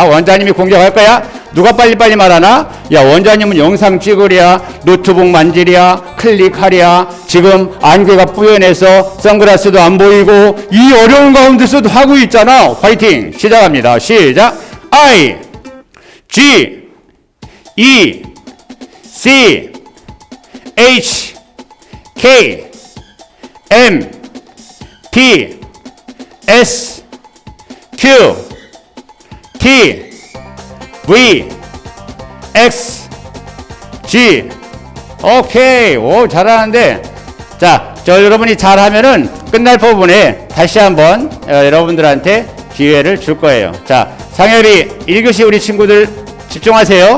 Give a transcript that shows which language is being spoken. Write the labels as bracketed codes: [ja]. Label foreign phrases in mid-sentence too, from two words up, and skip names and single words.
[ko] 원장님이 공격할 거야. 누가 빨리빨리 말하나? 야, 원장님은 영상 찍으랴, 노트북 만지랴, 클릭하랴, 지금 안개가 뿌연해서 선글라스도 안 보이고 이 어려운 가운데서도 하고 있잖아. 화이팅! 시작합니다. 시작. [en] I, G, E, C, H, K, M, P, S, Q, T, V, X, G. [ko] 오케이. 오, 잘하는데. 자, 여러분이 잘하면은 끝날 부분에 다시 한번 여러분들한테 기회를 줄 거예요. 자, 상엽이 1교시 우리 친구들 집중하세요.